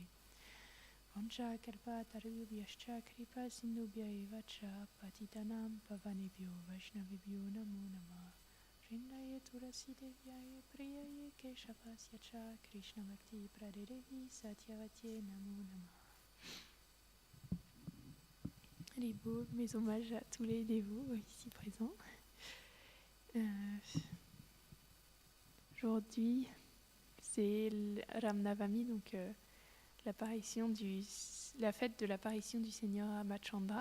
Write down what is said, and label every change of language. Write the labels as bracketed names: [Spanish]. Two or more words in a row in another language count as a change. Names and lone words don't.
[Sanskrit] वंशाकल्पतरुभ्यश्च कृपा सिन्धुभ्य एव च पतितानां पावनेभ्यो वैष्णवेभ्यो नमो नमः। वृन्दाय तुलसीदेव्याय प्रियाय केशवस्य च कृष्णभक्तिप्रदायिने सत्यवत्यै नमो नमः। [French] Les beaux, mes hommages à tous les dévots ici présents. Aujourd'hui, c'est Ram Navami, donc la fête de l'apparition du Seigneur Ramachandra.